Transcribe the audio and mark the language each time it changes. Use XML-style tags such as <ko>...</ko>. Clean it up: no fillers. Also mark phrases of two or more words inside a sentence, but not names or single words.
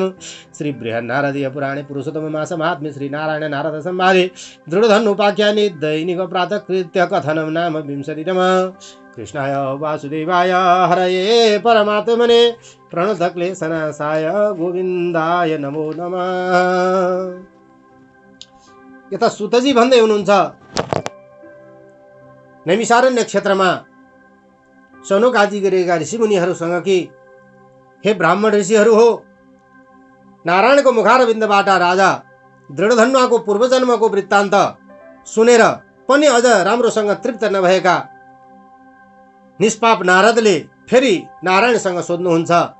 <sa>श्री बृहन्नारदीय पुराणे पुरुषोत्तममासमाहात्म्ये श्रीनारायण नारद संवादे दृढधनुपाख्याने दैनिक प्रातःकृत्य कथनं नाम 20तमः। कृष्णाय वासुदेवाय हरये परमात्मने प्रणतक्लेशनाशाय गोविन्दाय नमो नमः।</sa> <ne>यता सुतजी भन्दै हुनुहुन्छ, नैमिषारण्य क्षेत्रमा सनोकादि गरेका ऋषिमुनिहरूसँग कि हे ब्राह्मण ऋषिहरू हो, नारायणको मुखारविन्दबाट राजा दृढधन्वाको पूर्वजन्मको वृत्तान्त सुनेर पनि अझ राम्रोसँग तृप्त नभएका निष्पाप नारदले फेरि नारायणसँग सोध्नुहुन्छ</ne>